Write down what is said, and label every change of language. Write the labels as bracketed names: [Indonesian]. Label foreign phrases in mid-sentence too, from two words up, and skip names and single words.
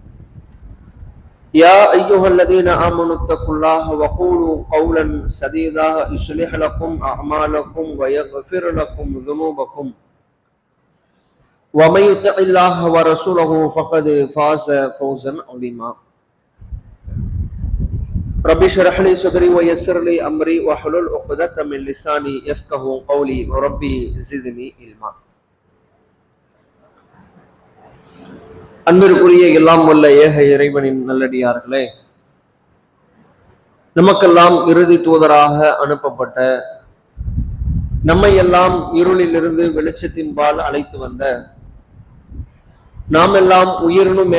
[Arabic] يا أيها الذين آمنوا اتقوا الله وقولوا قولا سديدا يصلح لكم أعمالكم ويغفر لكم ذنوبكم ومن يطع الله ورسوله فقد فاز فوزا عظيما. رب اشرح لي صدري ويسر لي أمري واحلل عقدة من لساني يفقهوا قولي وربي زدني علما. [Tamil] அன்பிற்குரிய எல்லாம் வல்ல ஏக இறைவனின் நல்லடியார்களே, நமக்கெல்லாம் இறுதி தூதராக அனுப்பப்பட்ட, நம்மை எல்லாம் இருளிலிருந்து வெளிச்சத்தின்பால் அழைத்து வந்த, நாம் எல்லாம் உயிரினும்